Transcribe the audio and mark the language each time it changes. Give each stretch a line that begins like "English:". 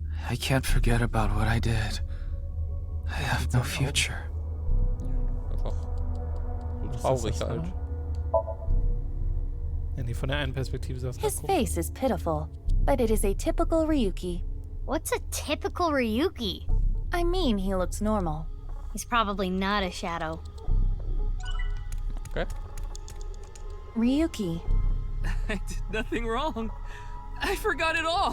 English: I can't forget about what I did. I have no future.
German: Einfach so traurig halt. Ja, nee, von der einen Perspektive sah es
English: His
German: ganz
English: face is pitiful, but it is a typical Ryuki. What's a typical Ryuki? I mean, he looks normal. He's probably not a shadow. Okay. Ryuki. I did nothing wrong. I forgot it all.